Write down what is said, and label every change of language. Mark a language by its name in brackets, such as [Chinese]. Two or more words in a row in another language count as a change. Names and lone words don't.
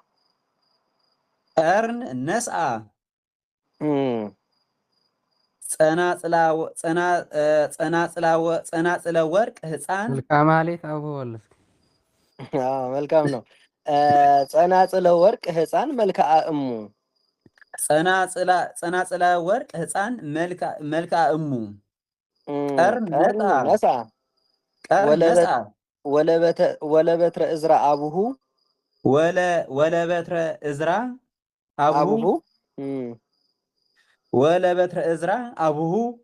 [Geez] ጸናጽለ ወርቅ ህፃን [Amharic] ማለት አወለስ መልካም ነው። [Geez] ጸናጽለ ወርቅ ህፃን መልክዓ እሙ ጸናጽለ ወርቅ ህፃን መልክዓ እሙ ቀርን ነስአ ወለበትረ እዝራ አቡሁ ወለበትረ እዝራ አቡሁ ወለበትረ እዝራ አቡሁ